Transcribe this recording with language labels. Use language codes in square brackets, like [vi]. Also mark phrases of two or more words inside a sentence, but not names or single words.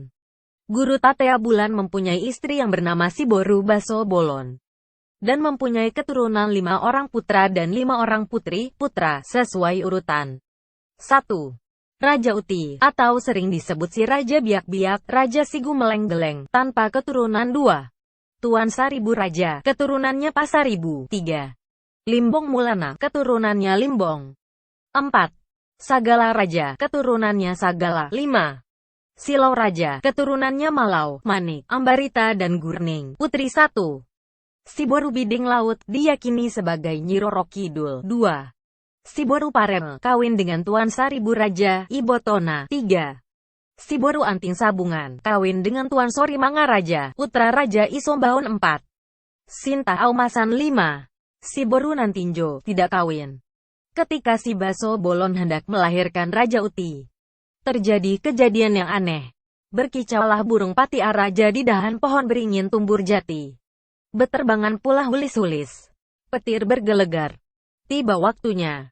[id] Guru Tatea Bulan mempunyai istri yang bernama si Boru Baso Bolon, dan mempunyai keturunan 5 orang putra dan 5 orang putri, putra, sesuai urutan. 1. Raja Uti, atau sering disebut si Raja Biak-Biak, Raja si Gumeleng-Geleng, tanpa keturunan. 2. Tuan Saribu Raja, keturunannya Pasaribu. 3. Limbong Mulana, keturunannya Limbong. 4. Sagala Raja, keturunannya Sagala. 5. Silau Raja, keturunannya Malau, Manik, Ambarita dan Gurning. Putri 1. Si Boru Biding Laut, diyakini sebagai Nyi Roro Kidul. 2. Si Boru Parel, kawin dengan Tuan Saribu Raja, Ibotona. 3. Si Boru Anting Sabungan, kawin dengan Tuan Sori Mangaraja, putra Raja Isombaon. 4. Sinta Aumasan. 5. Si Boru Nantinjo, tidak kawin. Ketika si Baso Bolon hendak melahirkan Raja Uti, terjadi kejadian yang aneh. Berkicaulah burung pati araja di dahan pohon beringin tumbur jati. Beterbangan pula hulis-hulis. Petir bergelegar. Tiba waktunya.